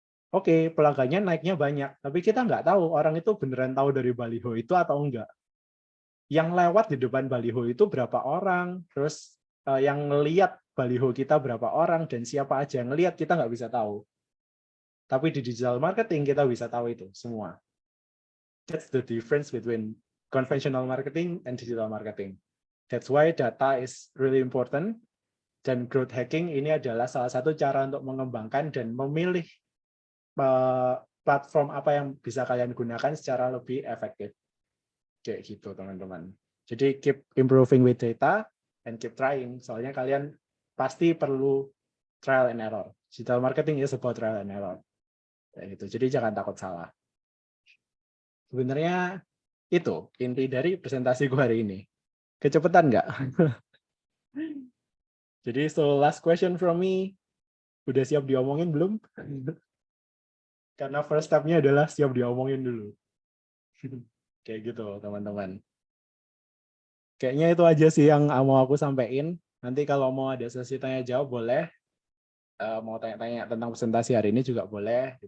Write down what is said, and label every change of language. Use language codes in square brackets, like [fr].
[id] Oke, pelanggannya naiknya banyak, tapi kita nggak tahu orang itu beneran tahu dari baliho itu atau enggak. Yang lewat di depan baliho itu berapa orang, terus yang ngelihat baliho kita berapa orang, dan siapa aja yang ngelihat kita nggak bisa tahu. Tapi di digital marketing kita bisa tahu itu semua. [en] That's the difference between conventional marketing and digital marketing. That's why data is really important. [id] Dan growth hacking ini adalah salah satu cara untuk mengembangkan dan memilih platform apa yang bisa kalian gunakan secara lebih efektif. Kayak gitu teman-teman. [en] Jadi keep improving with data and keep trying. [id] Soalnya kalian pasti perlu [en] trial and error. Digital marketing is about trial and error. [id] Kayak gitu. Jadi jangan takut salah. Sebenarnya itu inti dari presentasi gue hari ini. Kecepatan nggak? [en] Jadi so last question from me. [id] Udah siap diomongin belum? Karena first step-nya adalah siap diomongin dulu. Kayak gitu teman-teman. Kayaknya itu aja sih yang mau aku sampaikan. Nanti kalau mau ada sesi tanya jawab boleh. Mau tanya-tanya tentang presentasi hari ini juga boleh.